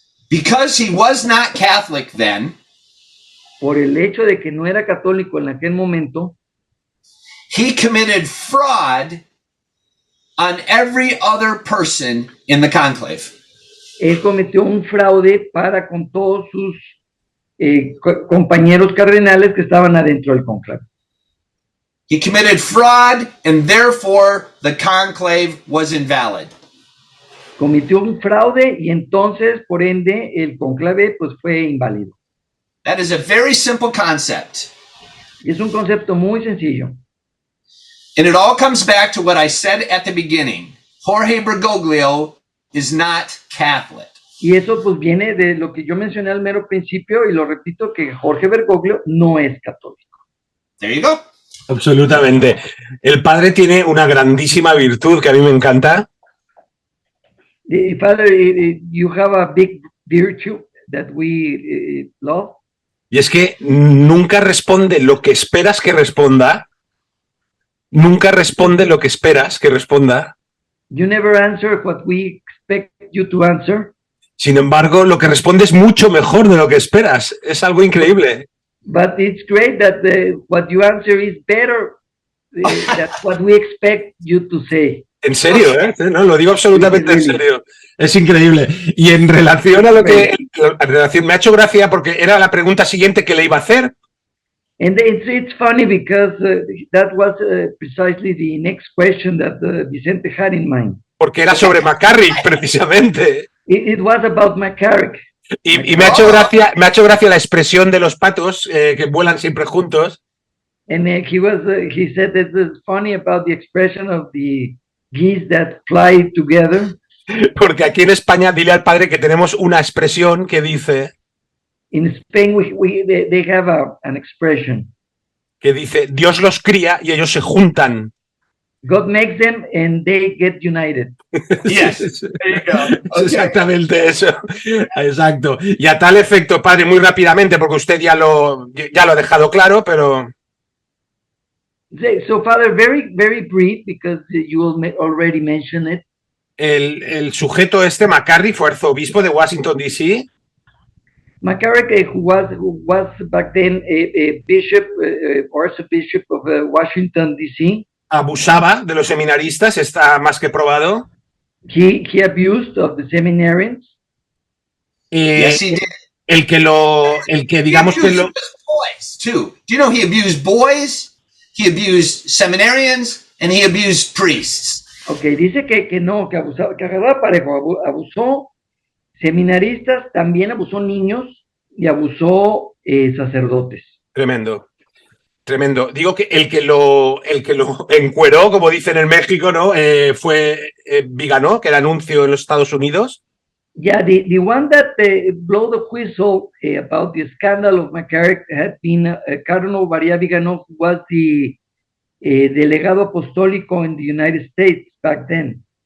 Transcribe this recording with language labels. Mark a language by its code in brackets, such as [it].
[en] because he was not Catholic then, [es] por el hecho de que no era católico en aquel momento, [en] he committed fraud on every other person in the conclave. [es] Él cometió un fraude para con todos sus compañeros cardenales que estaban adentro del cónclave. [en] He committed fraud and therefore the conclave was invalid. [es] Cometió un fraude y entonces, por ende, el cónclave pues fue inválido. [en] That is a very simple concept. [es] Y es un concepto muy sencillo. [en] And it all comes back to what I said at the beginning. Jorge Bergoglio is not Catholic. [es] Y eso pues viene de lo que yo mencioné al mero principio y lo repito que Jorge Bergoglio no es católico. [en] There you go. [es] Absolutamente. El padre tiene una grandísima virtud que a mí me encanta, [en] Father, you have a big virtue that we love. [es] y es que nunca responde lo que esperas que responda, nunca responde lo que esperas que responda. [en] You never answer what we expect you to answer, [es] Sin embargo, lo que responde es mucho mejor de lo que esperas. Es algo increíble. [en] but it's great that what you answer is better than what we expect you to say. [es] En serio, ¿eh? No, lo digo absolutamente en serio. Es increíble. Y en relación a lo que... En relación, me ha hecho gracia porque era la pregunta siguiente que le iba a hacer. [en] And it's funny because that was precisely the next question that Vicente had in mind. [es] Porque era sobre McCarrick, precisamente. [en] It was about McCarrick. [es] Y me ha hecho gracia la expresión de los patos que vuelan siempre juntos. [en] And he said that it's funny about the expression of the geese that fly together. [es] Porque aquí en España, dile al padre que tenemos una expresión que dice... [en] In Spain, they have an expression. [es] Que dice, Dios los cría y ellos se juntan. [en] God makes them and they get united. Yes, there you go. Okay. [es] Exactamente eso. Exacto. Y a tal efecto, padre, muy rápidamente, porque usted ya lo ha dejado claro, pero... [en] So, Father, very, very brief, because you already mentioned it. [es] El sujeto McCarrick fue arzobispo de Washington, D.C. [en] McCarrick, who was back then a bishop, archbishop of Washington, D.C. [es] Abusaba de los seminaristas, está más que probado. [en] He abused of the seminarians. Yes, he did. [es] El que digamos que lo... [en] Boys, too. Do you know he abused boys? He abused seminarians and he abused priests. [es] Okay, dice que no, que abusaba, que agarraba parejo, abusó seminaristas, también abusó niños y abusó sacerdotes. Tremendo, tremendo. Digo que el que lo encueró, como dicen en México, ¿no? Fue Viganó, que era anuncio en los Estados Unidos. [en] Yeah, the one that blew the whistle about the scandal of McCarrick had been Cardinal María Viganó, who was the delegado apostólico in the United States back then.